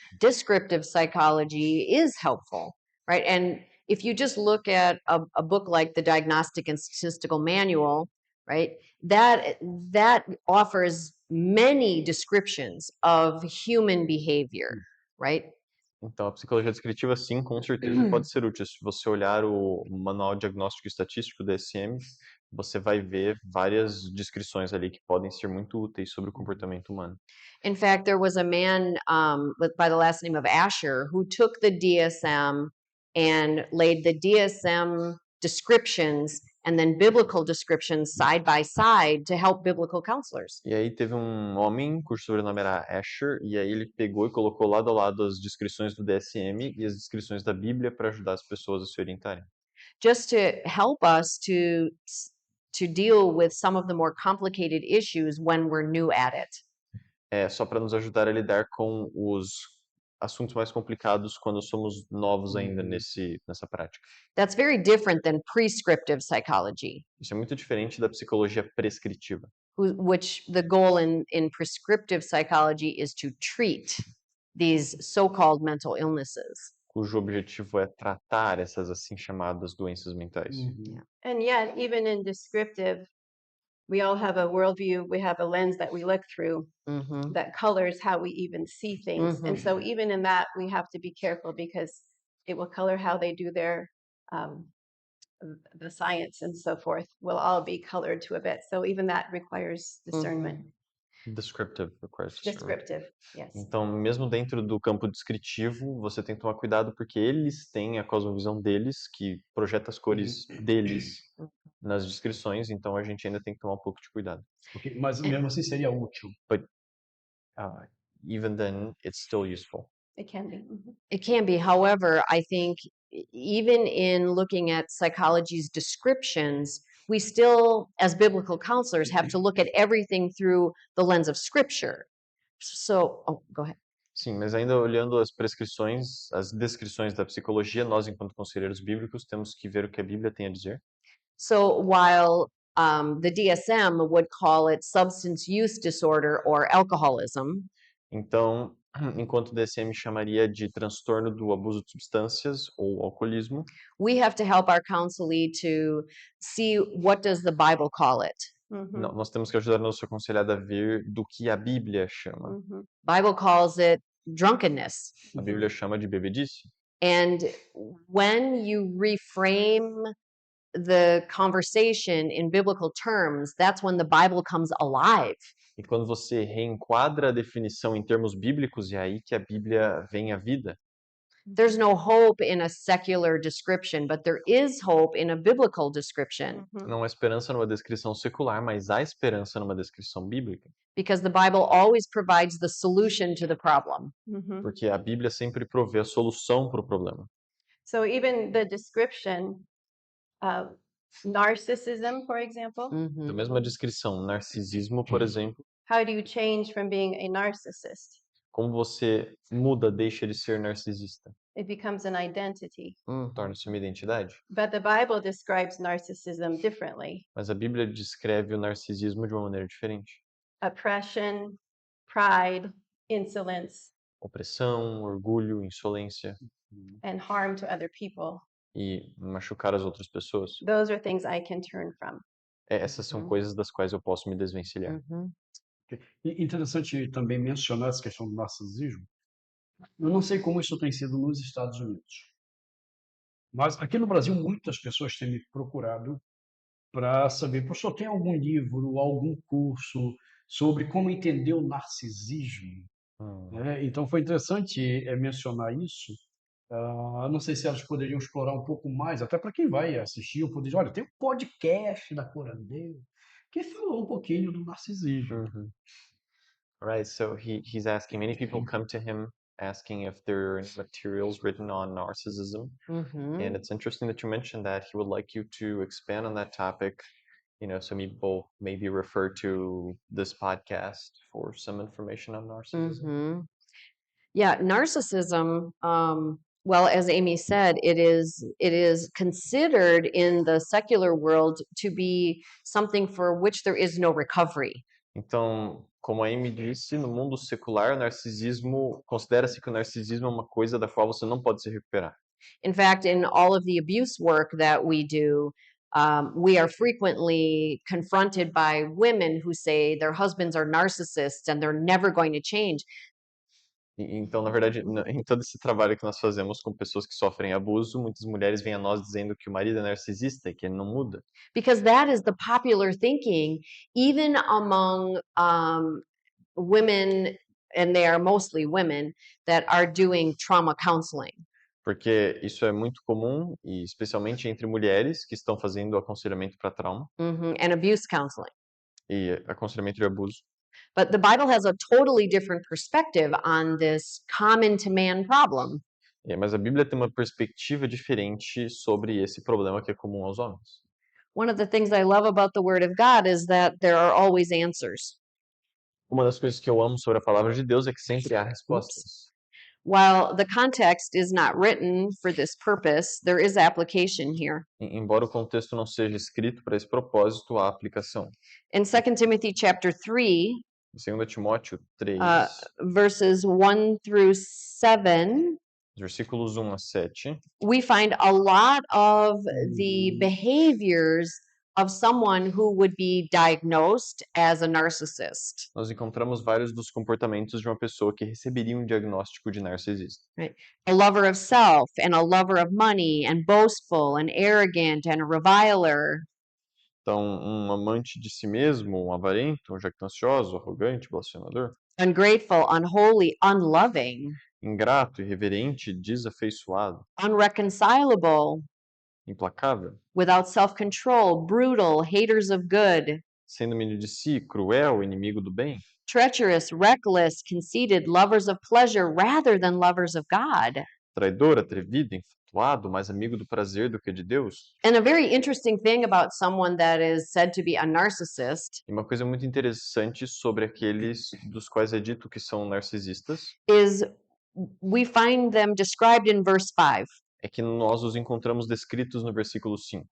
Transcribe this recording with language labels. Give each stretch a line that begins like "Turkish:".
English: Descriptive psychology is helpful, right? And if you just look at a book like the Diagnostic and Statistical Manual, right, that offers many descriptions of human behavior, right?
Portuguese: Então, a psicologia descritiva, sim, com certeza pode ser útil. Se você olhar o Manual Diagnóstico e Estatístico, DSM, você vai ver várias descrições ali que podem ser muito úteis sobre o comportamento humano.
English: In fact, there was a man by the last name of Asher who took the DSM and laid the DSM descriptions and then biblical descriptions side by side to help biblical counselors.
Portuguese: E aí teve um homem cujo sobrenome era Asher, e aí ele pegou e colocou lado a lado as descrições do DSM e as descrições da Bíblia para ajudar as pessoas a se orientarem.
English: Just to help us to deal with some of the more complicated issues when we're new at it.
Portuguese: É só para nos ajudar a lidar com os assuntos mais complicados quando somos novos ainda nessa prática.
English: That's very different than prescriptive psychology,
Portuguese: Isso é muito diferente da psicologia prescritiva,
English: which the goal in prescriptive psychology is to treat these so-called mental illnesses.
Portuguese: cujo objetivo é tratar essas assim chamadas doenças mentais.
English: And yet, even in descriptive, we all have a worldview, we have a lens that we look through that colors how we even see things. And so even in that, we have to be careful because it will color how they do their the science and so forth will all be colored to a bit. So even that requires discernment. Descriptive requires discernment. Descriptive, yes.
Portuguese: Então, mesmo dentro do campo descritivo, você tem que tomar cuidado porque eles têm a cosmovisão deles, que projeta as cores deles nas descrições, então a gente ainda tem que tomar um pouco de cuidado. Okay, mas mesmo assim seria útil.
English: Even then, it's still useful. It can be. It can be. However, I think even in looking at psychology's descriptions, we still, as biblical counselors, have to look at everything through the lens of Scripture. So, go ahead.
Portuguese: Sim, mas ainda olhando as prescrições, as descrições da psicologia, nós, enquanto conselheiros bíblicos, temos que ver o que a Bíblia tem a dizer.
English: So, while the DSM would call it substance use disorder or alcoholism,
Portuguese: então, enquanto o DSM chamaria de transtorno do abuso de substâncias ou alcoolismo,
English: we have to help our counselee to see what does the Bible call it.
Portuguese: nós temos que ajudar a nossa aconselhada a ver do que a Bíblia chama.
English: Bible calls it drunkenness.
Portuguese: A Bíblia chama de bebedice.
English: And when you reframe the conversation in biblical terms, that's when the Bible comes alive.
Portuguese: E quando você reenquadra a definição em termos bíblicos, é aí que a Bíblia vem à vida.
English: There's no hope in a secular description, but there is hope in a biblical description.
Portuguese: Não há esperança numa descrição secular, mas há esperança numa descrição bíblica.
English: Because the Bible always provides the solution to the problem.
Portuguese: Porque a Bíblia sempre provê a solução para o problema.
English: So even the description of narcissism, for example,
Portuguese: Então, mesmo a descrição, narcisismo, por exemplo,
English: how do you change from being a narcissist?
Portuguese: como você muda, deixa de ser narcisista?
English: It becomes an identity.
Portuguese: Torna-se uma identidade.
English: But the Bible describes narcissism differently.
Portuguese: Mas a Bíblia descreve o narcisismo de uma maneira diferente.
English: Oppression, pride, insolence,
Portuguese: Opressão, orgulho, insolência
English: and harm to other people.
Portuguese: e machucar as outras pessoas.
English: Those are things I can turn from.
Portuguese: Essas são coisas das quais eu posso me desvencilhar. E interessante também mencionar essa questão do narcisismo. Eu não sei como isso tem sido nos Estados Unidos, Mas aqui no Brasil, muitas pessoas têm me procurado para saber, professor, tem algum livro, algum curso sobre como entender o narcisismo? Hum. Né? Então foi interessante mencionar isso. Não sei se elas poderiam explorar um pouco mais, até para quem vai assistir, eu poderia, olha, tem um podcast da Corandeu que falou um pouquinho do narcisismo.
English: Mhm. Right. So he's asking, many people come to him asking if there are any materials written on narcissism. And it's interesting that you mentioned that. He would like you to expand on that topic, so people maybe refer to this podcast for some information on narcissism. Mm-hmm. Yeah, narcissism, well, as Amy said, it is considered in the secular world to be something for which there is no recovery.
Portuguese: Então, como a Amy disse, no mundo secular, o narcisismo, considera-se que o narcisismo é uma coisa da qual você não pode se recuperar.
English: In fact, in all of the abuse work that we do, we are frequently confronted by women who say their husbands are narcissists and they're never going to change.
Portuguese: Então, na verdade, em todo esse trabalho que nós fazemos com pessoas que sofrem abuso, muitas mulheres vêm a nós dizendo que o marido é narcisista e que ele não muda.
English: Because that is the popular thinking, even among women, and they are mostly women, that are doing trauma counseling.
Portuguese: Porque isso é muito comum, e especialmente entre mulheres que estão fazendo aconselhamento para trauma
English: And abuse counseling.
Portuguese: e aconselhamento de abuso.
English: But the Bible has a totally different perspective on this common to man problem.
Portuguese: Mas a Bíblia tem uma perspectiva diferente sobre esse problema que é comum aos homens.
English: One of the things I love about the Word of God is that there are always answers.
Portuguese: Uma das coisas que eu amo sobre a palavra de Deus é que sempre há respostas.
English: While the context is not written for this purpose, there is application here.
Portuguese: Embora o contexto não seja escrito para esse propósito, há aplicação.
English: In 2 Timothy chapter 3,
Portuguese: Em 2 Timóteo 3,
English: verses 1 through 7,
Portuguese: versículos 1 a 7,
English: we find a lot of the behaviors of someone who would be diagnosed as a narcissist.
Portuguese: nós encontramos vários dos comportamentos de uma pessoa que receberia um diagnóstico de narcisista.
English: A lover of self, and a lover of money, and boastful, and arrogant, and a reviler.
Portuguese: Então, um amante de si mesmo, um avarento, um jactancioso, arrogante, blasfemador,
English: Ungrateful, unholy, unloving,
Portuguese: ingrato, irreverente, desafeiçoado,
English: unreconcilable,
Portuguese: implacável,
English: without self-control, brutal, haters of good,
Portuguese: sem domínio de si, cruel, inimigo do bem,
English: treacherous, reckless, conceited, lovers of pleasure rather than lovers of God.
Portuguese: traidor, atrevido, infatuado, mais amigo do prazer do que de Deus.
English: And a very interesting thing about someone that is said to be a narcissist
Portuguese: E uma coisa muito interessante sobre aqueles dos quais é dito que são narcisistas
English: is we find them described in verse 5,
Portuguese: é que nós os encontramos descritos no versículo 5,